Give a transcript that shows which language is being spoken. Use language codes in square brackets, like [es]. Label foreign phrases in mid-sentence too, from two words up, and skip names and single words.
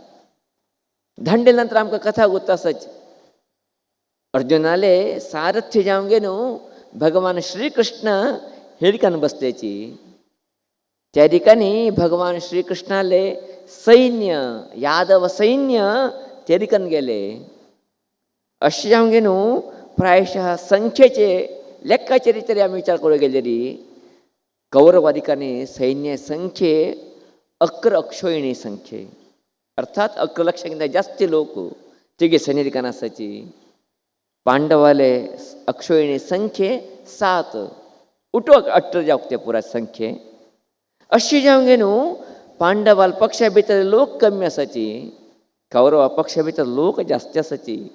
[kok] धांडे नंतर आमकां कथा उरता सच. अर्जुनाले सारथ्य जावंक गे न्हू भगवान श्री कृष्ण हेरिकान बसलेची. त्या ठिकाणी भगवान श्री कृष्णाले सैन्य यादव सैन्य ते ठिकाण गेले. अशें जावंक गे न्हू प्रायशः संख्येचे लेक्काचेर तरी आमी विचार करूंक गेलेरी कौरवादिकांनी सैन्य संख्ये 11 अक्षोहिणी संख्ये अर्थात 11 लक्षांकिंत जास्ती लोक तिगे सैन्यदिकान आसाची. पांडवाले अक्षोहिणी संख्ये 7 उठो 18 जावंक ते पुराय संख्ये. अशी जावंक गे न्हू पांडवाल पक्षा भितर लोक कमी आसाची, कौरवा पक्षा भितर लोक जास्ती आसाची.